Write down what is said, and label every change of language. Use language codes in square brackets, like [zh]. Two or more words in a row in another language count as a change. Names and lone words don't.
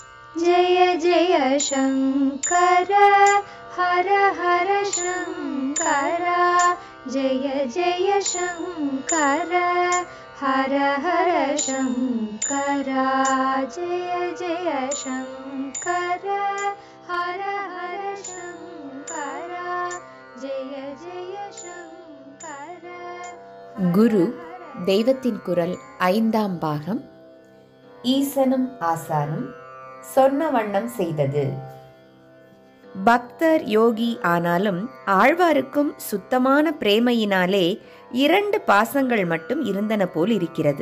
[sa] जय जय शङ्कर हर हर शङ्कर जय जय शङ्कर हर हर शङ्कर जय जय शङ्कर हर हर शङ्कर जय जय शङ्कर. [ta] குரு தெய்வத்தின் குரல் 5ஆம் பாகம். ஈசனும் ஆசானும் சொன்ன வண்ணம் செய்தது. பக்தர் யோகி ஆனாலும் ஆழ்வாருக்கும் சுத்தமான பிரேமையினாலே 2 பாசங்கள் மட்டும் இருந்தன போல் இருக்கிறது.